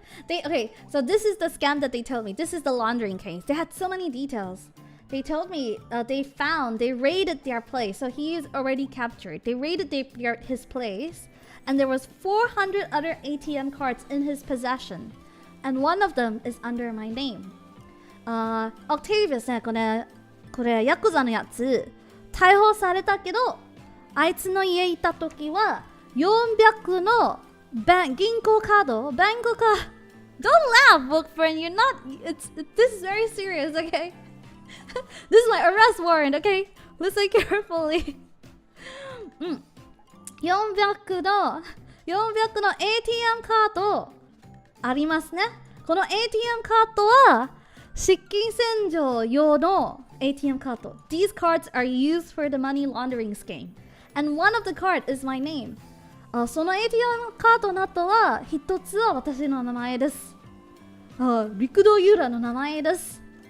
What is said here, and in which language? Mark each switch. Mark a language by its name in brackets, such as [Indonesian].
[English] Okay, so this is the scam that they told me. This is the laundering case. They had so many details. They told me they raided their place. So he is already captured. They raided his place, and there was 400 other ATM cards in his possession, and one of them is under my name. [Japanese] Octavius ね、これヤクザのやつ逮捕されたけど、あいつの家いた時は400の銀行カード、バンク [English] Don't laugh, book friend. You're not. This is very serious, okay? This is my arrest warrant, okay? Listen carefully. [Japanese] 400の ATM カードありますね。この ATM カードは失金洗浄用の ATM カード。 [English] These cards are used for the money laundering scheme. And one of the card is my name. [Japanese] その ATM カードの後は一つは私の名前です。陸道ユーラの名前です。